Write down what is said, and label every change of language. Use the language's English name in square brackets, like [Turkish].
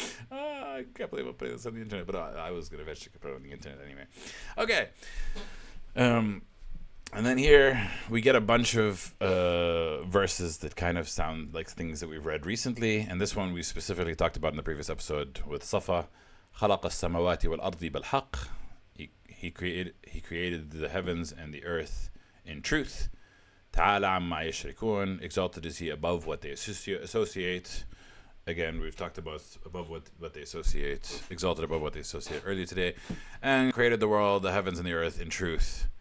[English] I can't believe I'm putting this on the internet, but I was going to eventually put it on the internet anyway. Okay. And then here we get a bunch of verses that kind of sound like things that we've read recently. And this one we specifically talked about in the previous episode with Safa. [Arabic] خلق السماوات والأرض بالحق. [English] He created the heavens and the earth in truth. [Arabic] تعالى عما يشركون. [English] Exalted is he above what they associate. Again, we've talked about above what they associate. Exalted above what they associate earlier today. And created the world, the heavens and the earth in truth.